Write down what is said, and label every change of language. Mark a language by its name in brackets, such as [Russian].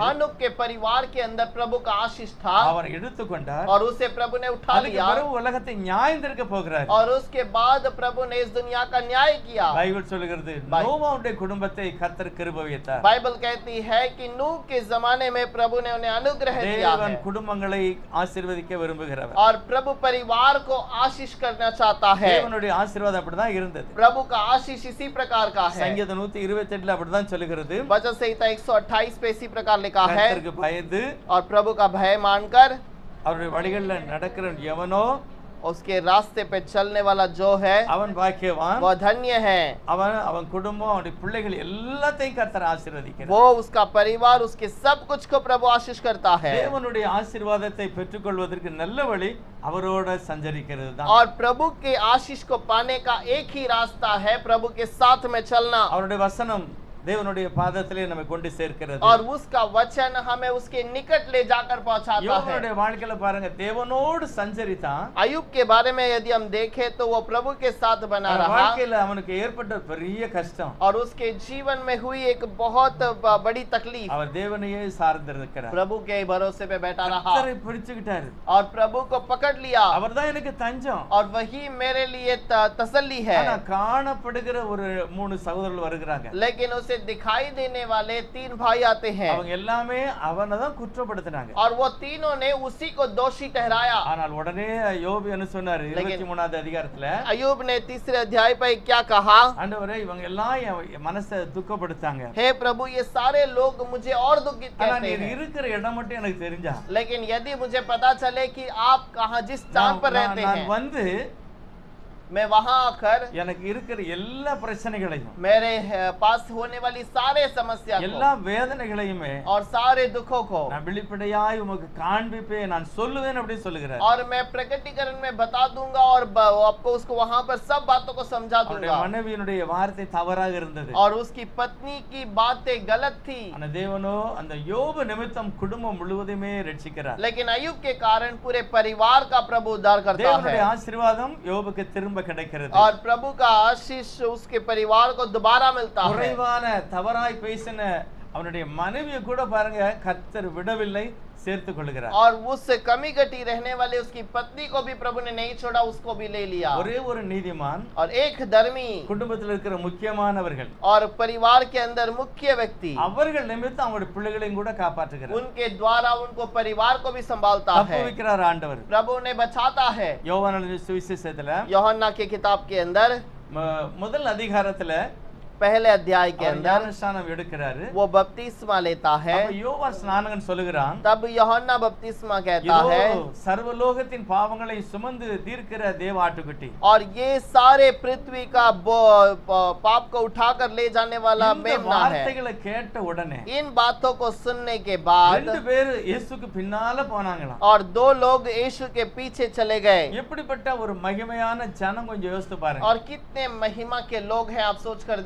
[Hindi] हानुक के परिवार के अंदर प्रभु का आशीष था [Tamil] அவர் எடுத்துக்கொண்டார். [Hindi] और उसे प्रभु ने उठा [Tamil] அதுக்கு [Hindi] लिया। [Tamil] பிறகு உலகத்தை நியாயந்திருக்க போகிறார். [Hindi] और उसके बाद प्रभु ने इस दुनिया का न्याय किया। [Tamil] பைபிள் சொல்லுகிறது, நோவாவுடைய குடும்பத்தை கர்த்தர் கிருபை வைத்தார். [Hindi] बाइबल कहती है कि नूह के जमाने में प्रभु ने उन्हें अनुग्रह दिया है। [Tamil] தேவன் குடும்பங்களை ஆசீர்வதிக்க விரும்புகிறவர். [Hindi] और प्रभु परिवार को आशीष करना चाहता है। [Tamil] தேவனுடைய ஆசீர்வாதம் அப்படிதான் இருந்தது. [Hindi] प्रभु का आशीष इसी प्रकार का है। [Tamil] சங்கீதம் 128 அப்படிதான் சொல்லுகிறது. [Hindi] वचन संहिता 128 पे इसी प्रकार लिखा है, [Tamil] கர்த்தருக்கு பயந்து [Hindi] और प्रभु का भय मानकर [Tamil] அவருடைய வழிகளில் நடக்கிற எவனோ [Hindi] उसके रास्ते पे चलने वाला जो है [Tamil] அவன் பாக்கியவான். [Hindi] वह धन्य है। [Tamil] அவன் குடும்பம், அவனுடைய பிள்ளைகள் எல்லாத்தையும் கர்த்தர் ஆசீர்வதிக்கிறார். [Hindi] वो उसका परिवार, उसके सब कुछ को प्रभु आशीष करता है। [Tamil] தேவனுடைய ஆசீர்வாதத்தை பெற்றுக்கொள்வதற்கு நல்ல வழி அவரோட சஞ்சரிக்கிறது தான். [Hindi] और प्रभु के आशीष को पाने का एक ही रास्ता है प्रभु के साथ में चलना। [Tamil] அவருடைய வசனம் தேவனுடைய பாதத்திலே நம்மை கொண்டு சேர்க்கிறது. [Hindi] और उसका वचन हमें उसके निकट ले जाकर पहुंचाता है। [Tamil] யோபனுடைய வாழ்க்கையில பாருங்க, தேவனோடு சஞ்சரித்தான். [Hindi] अय्यूब के बारे में यदि हम देखें तो वो प्रभु के साथ बना [Tamil] அவன் [Hindi] रहा [Tamil] வாழ்க்கையில அவனுக்கு ஏற்பட்ட பெரிய கஷ்டம். [Hindi] और उसके जीवन में हुई एक बहुत बड़ी तकलीफ, [Tamil] அவர் தேவனையே சார்ந்திருக்கிறார். [Hindi] प्रभु के भरोसे पे बैठा रहा [Tamil] கர்த்தரை பிடிச்சுக்கிட்டாரு. [Hindi] और प्रभु को पकड़ लिया [Tamil] அவர்தான் எனக்கு தஞ்சம். [Hindi] और वही मेरे लिए तसल्ली है। [Tamil] ஆனா காணப்படுகிற ஒரு 3 சகோதரர்கள் வருகிறாங்க. [Hindi] लेकिन उसे दिखाई देने वाले 3 भाई आते हैं [Tamil] அவங்க எல்லாமே அவனை தான் குற்றப்படுத்தினாங்க. [Hindi] और वो तीनों ने उसी को दोषी ठहराया। [Tamil] ஆனால் உடனே யோபு என்ன சொன்னாரு? 23வது அதிகாரத்துல, [Hindi] अय्यूब ने 3 अध्याय पर क्या कहा? [Tamil] ஆண்டவரே இவங்க எல்லாம் என் மனசை துக்கப்படுத்தாங்க. [Hindi] हे प्रभु, ये सारे लोग मुझे और दुखित [Tamil] ஆனா [Hindi] करते [Tamil] நீர் [Hindi] हैं, [Tamil] இருக்கிற இடம் மட்டும் எனக்கு தெரிஞ்சா, [Hindi] लेकिन यदि मुझे पता चले कि आप कहाँ जिस स्थान पर रहते [Tamil] நான் [Hindi] हैं, [Tamil] வந்து [Hindi] मैं वहां आकर [Tamil] எனக்கு இருக்கிற எல்லா பிரச்சனைகளையும், [Hindi] मेरे पास होने वाली सारे समस्या [Tamil] எல்லா [Hindi] को [Tamil] வேதனைகளையுமே [Hindi] और सारे दुखों को [Tamil] நான் வெளிப்படையாய் உமக்கு காண்பிப்பேன், நான் சொல்லுவேன் அப்படி சொல்லுகிறார். [Hindi] और मैं प्रकटीकरण में बता दूंगा और आपको उसको वहां पर सब बातों को समझा [Tamil] அவருடைய [Hindi] दूंगा। [Tamil] மனைவியினுடைய வார்த்தை தவறாக இருந்தது. [Hindi] और उसकी पत्नी की बातें गलत थी, [Tamil] ஆனா தேவனோ அந்த யோபு நிமித்தம் குடும்பம் முழுவதுமே ரட்சிக்கிறார். [Hindi] लेकिन अय्यूब के कारण पूरे परिवार का प्रभु उद्धार करता [Tamil] தேவனுடைய [Hindi] है [Tamil] ஆசீர்வாதம் யோபுக்கு திரும்ப கிடைக்கிறது. [Hindi] और प्रभु का आशीष उसके परिवार को दोबारा मिलता है। [Tamil] குறைவான தவறாய் பேசின அவனுடைய மனைவியை கூட பாருங்க கர்த்தர் விடவில்லை, சேர்த்துக் கொள்கிறார். [Hindi] और उस कमी घटी रहने वाले उसकी पत्नी को भी प्रभु ने नहीं छोड़ा, उसको भी ले लिया। [Tamil] ஒரே ஒரு நீதிமான், [Hindi] और एक धर्मी [Tamil] குடும்பத்தில் இருக்கிற முக்கியமானவர்கள், [Hindi] और परिवार के अंदर मुख्य व्यक्ति, [Tamil] அவர்கள் நிமித்தம் அவருடைய பிள்ளைகளையும் கூட காப்பாற்றுகிறார். [Hindi] उनके द्वारा उनको परिवार को भी संभालता है। [Tamil] தப்புவிக்கிறார் ஆண்டவர். [Hindi] प्रभु ने बचाता है। [Tamil] யோவான் சுவிசேஷத்துல [Hindi] யோहन्ना के किताब के अंदर [Tamil] முதல் அதிகாரத்துல [Hindi] पहले अध्याय के [Tamil] அவர் [Hindi] अंदर [Tamil] ஞானஸ்நானம் எடுக்கிறாரு. [Hindi] वो बपतिस्मा लेता है। [Tamil] அப்ப யோவான் ஸ்நானகன் சொல்லுகிறான், [Hindi] तब यूहन्ना बपतिस्मा कहता [Tamil] இதோ [Hindi] है, [Tamil] சர்வலோகத்தின் பாவங்களை சுமந்து தீர்க்கிற தேவ ஆட்டுக்குட்டி, [Hindi] और ये सारे पृथ्वी का पाप को उठाकर ले जाने वाला [Tamil] இந்த [Hindi] मेमना है। [Tamil] வார்த்தைகளை கேட்ட உடனே [Hindi] इन बातों को सुनने के बाद [Tamil] ரெண்டு பேர் இயேசுக்கு பின்னால போனாங்களாம். [Hindi] और 2 लोग यीशु के पीछे चले गए। [Tamil] எப்படிப்பட்ட ஒரு மகிமையான ஜனம், கொஞ்சம் யோசித்து பாருங்க. [Hindi] और कितने महिमा के लोग हैं, आप सोच कर